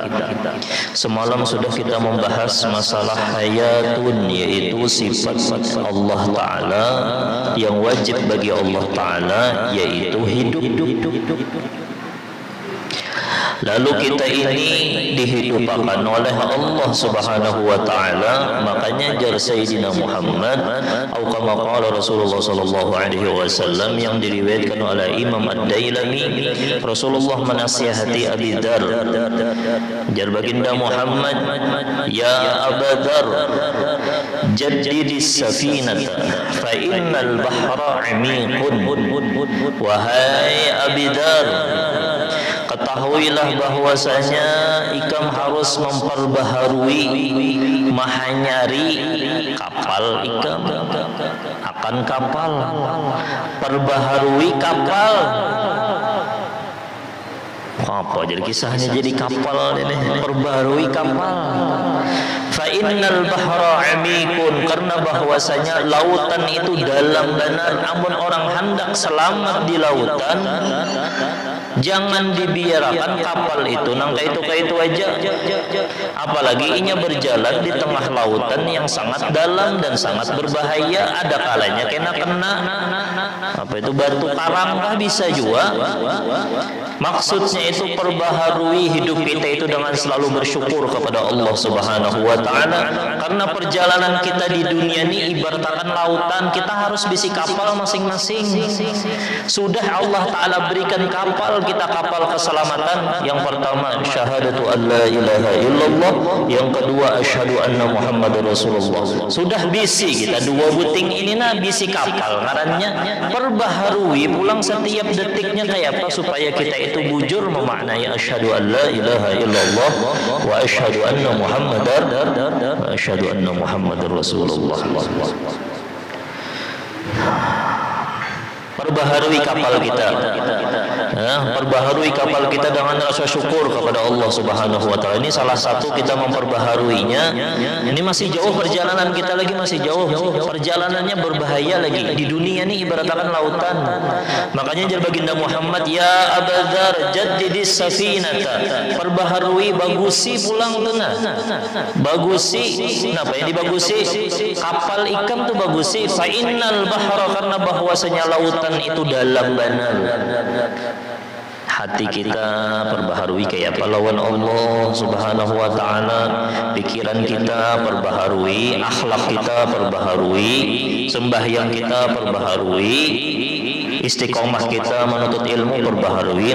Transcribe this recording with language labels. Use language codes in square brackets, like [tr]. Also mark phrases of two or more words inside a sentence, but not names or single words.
[id] Semalam sudah kita membahas masalah hayatun, yaitu sifat Allah taala yang wajib bagi Allah taala, yaitu hidup. Lalu kita ini dihidupkan oleh Allah [ar] سبحانه وتعالى, [id] makanya jar Sayyidina Muhammad atau [ar] كما قال رسول الله صلى الله عليه وسلم [id] yang diriwayatkan oleh Imam Ad-Dailami, Rasulullah menasihati Abi Dzar, jar baginda Muhammad, [ar] يا أبا ذر جدد السفينة فإن البحر عميق. [id] Wahai Abi Dzar, ketahuilah bahwasanya ikam harus memperbaharui, mahanyari kapal ikam akan kapal, perbaharui kapal. Apa jadi kisahnya jadi kapal ini? Perbaharui kapal. [ar] فإن البحر عميق, [id] karena bahwasanya lautan itu dalam benar. Amun orang hendak selamat di lautan, jangan dibiarkan kapal itu nang itu aja. Apalagi inya berjalan di tengah lautan yang sangat dalam dan sangat berbahaya. Ada kalanya kena apa itu batu karang kah bisa juga. Maksudnya itu perbaharui hidup kita itu dengan selalu bersyukur kepada Allah [ar] سبحانه وتعالى, [id] karena perjalanan kita di dunia ini ibaratkan lautan, kita harus bisi kapal masing-masing. Sudah Allah taala berikan kapal kita, kapal keselamatan. Yang pertama [ar] شهادة أن لا إله إلا الله, [id] yang kedua [ar] أشهد أن محمدا رسول الله. [bjn] Sudah bisi kita dua buting ini nah bisi kapal ngarannya. [id] Perbaharui pulang setiap detiknya kayak apa supaya kita itu bujur memaknai [ar] أشهد أن لا إله إلا الله وأشهد أن محمدا رسول الله. [id] Perbaharui kapal kita, perbaharui kapal kita dengan rasa syukur kepada Allah [ar] سبحانه وتعالى. [id] Ini salah satu kita memperbaharuinya. Ini masih jauh perjalanan kita, lagi masih jauh perjalanannya, berbahaya lagi. Di dunia ini ibaratkan lautan. Makanya jar baginda Muhammad, [ar] يا أبا ذر جدد السفينة, [id] perbaharui, bagusi pulang tengah. Bagusi, kenapa yang dibagusi? Kapal ikan tuh bagusi. [ar] فإن البحر, [id] karena bahwasanya lautan itu dalam benar. Hati kita perbaharui kayak pahlawan Allah [ar] سبحانه وتعالى, [id] pikiran kita perbaharui, akhlak kita perbaharui, sembahyang kita perbaharui, istiqomah kita menuntut ilmu perbaharui.